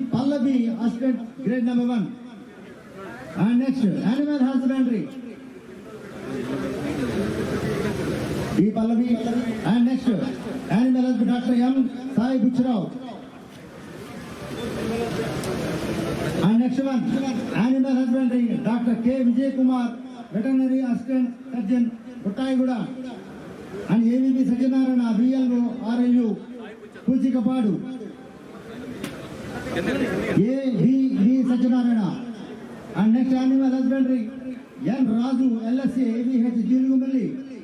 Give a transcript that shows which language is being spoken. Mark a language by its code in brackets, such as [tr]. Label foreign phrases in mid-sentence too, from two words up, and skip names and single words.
[en] Pallavi, Assistant, Grade number 1. And next, Animal Husbandry, B. Pallavi. And next, Animal Husbandry, Dr. M. Sai Buchrao. And next one, Animal Husbandry, Dr. K. Vijay Kumar, Veterinary Assistant Surgeon, Butaiguda. And AVP Sajjanarana, VLO, RLU, Puchikapadu. A.V. Sajjanarana. And next, Animal Husbandry, N. Raju, LSC, AVH, Jilugumalli.